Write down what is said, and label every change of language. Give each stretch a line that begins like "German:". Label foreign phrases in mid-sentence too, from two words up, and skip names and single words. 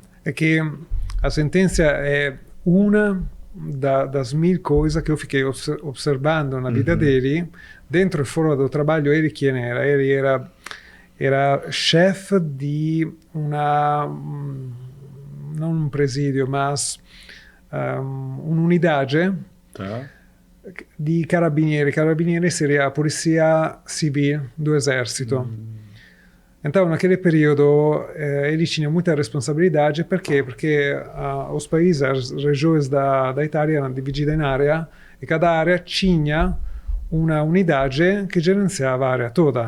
Portuguese: É que a sentença é uma das 1000 coisas que eu fiquei observando na vida dele, dentro e fora do trabalho. Ele quem era? Ele era chefe de não um presídio, mas
Italian: un'unidade di carabinieri.
Portuguese: Carabinieri seria a polizia civil do exército. Então, naquele período, ele tinha muita responsabilidade. Por quê? Porque os países, as regiões da Itália eram divididas em áreas, e cada área tinha uma unidade que gerenciava a área toda.